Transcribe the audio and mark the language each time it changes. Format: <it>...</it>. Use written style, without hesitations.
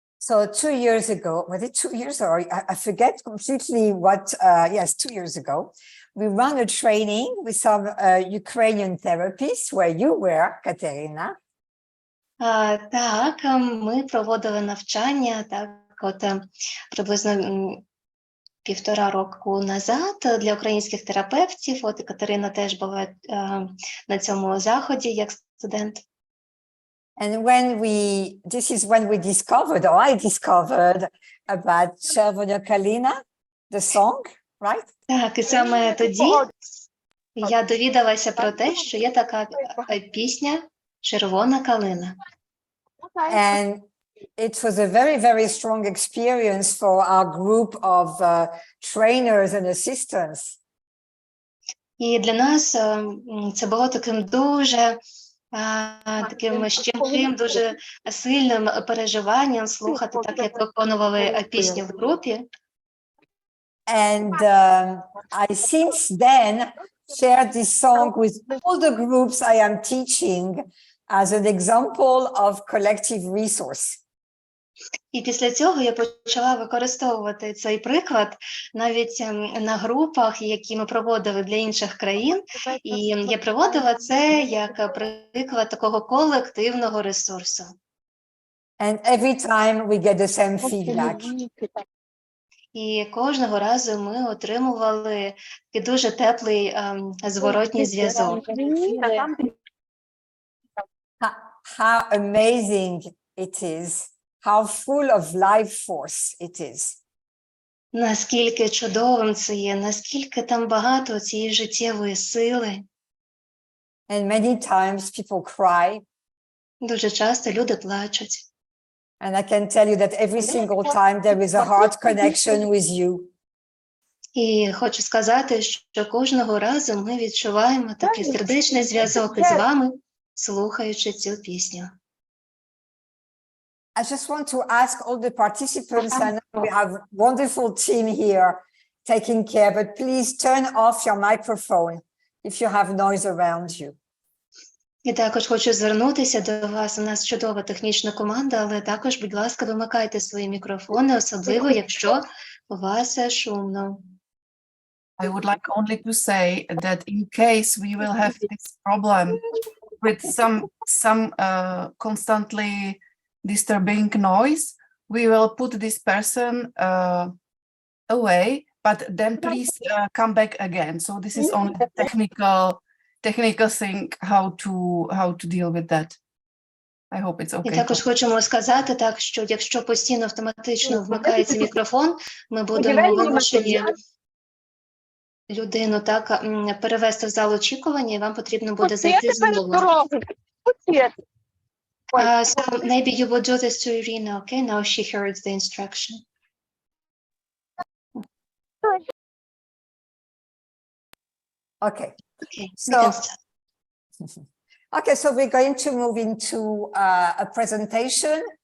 <en>So 2 years ago, was it 2 years or I forget completely what, yes, 2 years ago, we ran a training with some Ukrainian therapists where you were, Katerina.</en> <uk>Так, ми проводили навчання, так, от приблизно 1,5 року назад для українських терапевтів. От і Катерина теж була на цьому заході як студент.</uk> <en>And this is when we discovered, or I discovered about Червона калина, the song, right?</en> <uk>Так, і саме тоді я довідалася про те, що є така пісня «Червона калина».</uk> <en>And it was a very, very strong experience for our group of trainers and assistants.</en> <uk>І для нас це було таким дуже таким щемким, дуже сильним переживанням слухати, так як виконували пісню в групі.</uk> <en>And I since then shared this song with all the groups I am teaching as an example of collective resource.</en> <uk>І після цього я почала використовувати цей приклад навіть на групах, які ми проводили для інших країн. І я проводила це як приклад такого колективного ресурсу.</uk> <en>And every time we get the same feedback.</en> <uk>І кожного разу ми отримували такий дуже теплий зворотній зв'язок.</uk> <en>How amazing it is, how full of life force it is.</en> <uk>Наскільки чудовим це є, наскільки там багато цієї життєвої сили.</uk> <en>And many times people cry.</en> <uk>Дуже часто люди плачуть.</uk> <en>And I can tell you that every single time there is a heart connection with you.</en> <uk>І хочу сказати, що кожного разу ми відчуваємо такий сердечний зв'язок із вами, слухаючи цю пісню.</uk> <en>I just want to ask all the participants, and we have a wonderful team here taking care, but please turn off your microphone if you have noise around you.</en> <uk>І також хочу звернутися до вас. У нас чудова технічна команда, але також, будь ласка, вимикайте свої мікрофони, особливо, якщо у вас шумно.</uk> <en>I would like only to say that in case we will have this problem with some constantly disturbing noise, we will put this person away, but then please come back again. So this is only the technical thing how to deal with that. I hope it's okay.</en> <uk>І також хочемо сказати, так, що якщо постійно автоматично вмикається мікрофон, ми будемо вимушені людину так перевести в зал очікування, і вам потрібно буде зайти знову.</uk> <en>So maybe you will do this to Irina, okay? Now she heard the instruction. Okay. Okay, So, okay, so we're going to move into a presentation</en>